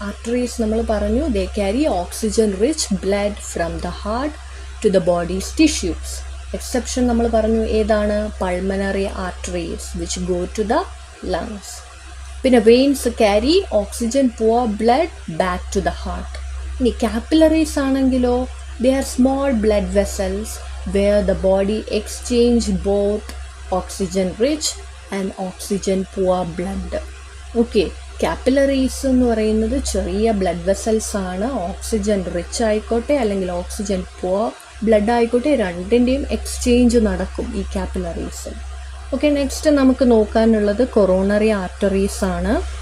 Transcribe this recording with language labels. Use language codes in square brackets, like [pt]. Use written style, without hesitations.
[en] arteries [ml] നമ്മൾ പറഞ്ഞു, [en] They carry oxygen rich blood from the heart to the body's tissues. Exception [ml] നമ്മൾ പറഞ്ഞു, ഏതാണ്? [en] Pulmonary arteries which go to the lungs. പിന്നെ veins carry oxygen poor blood back to the heart. [ml] ഇനി capillaries ആണെങ്കിലോ, [en] They are small blood vessels where the body exchange both oxygen rich and oxygen poor blood. [ml] Okay, capillaries എന്ന് പറയുന്നത് ചെറിയ blood vessels ആണ്. Oxygen rich ആയിക്കോട്ടെ അല്ലെങ്കിൽ oxygen poor blood ആയിക്കോട്ടെ, രണ്ടിൻ്റെയും എക്സ്ചേഞ്ച് നടക്കും ഈ കാപ്പിലറീസിൽ. ഓക്കെ, നെക്സ്റ്റ് നമുക്ക് നോക്കാനുള്ളത് കൊറോണറി ആർട്ടറീസ് ആണ്.